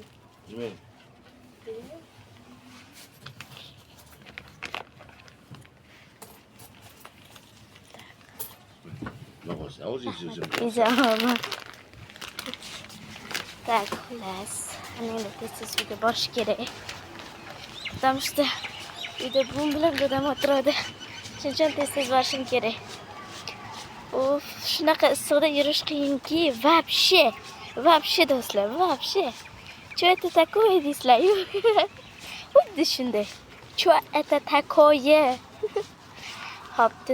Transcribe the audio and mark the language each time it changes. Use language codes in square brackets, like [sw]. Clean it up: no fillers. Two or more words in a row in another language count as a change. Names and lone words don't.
[uz] Nima? Nossa, Izama. Так, xullas. Ana tez uyga borish kerak. [ru] Потому что [uz] uyda buvim bilan dadam o'tiradi. Shuning uchun tez borishim kerak. Of, shunaqa issiqda yurish qiyinki, вообще do'stlar, [ru] вообще. Что это такое, [uz] deysizlar-yu? Xuddi shunday. [ru] Что это такое? [uz] Xo'p,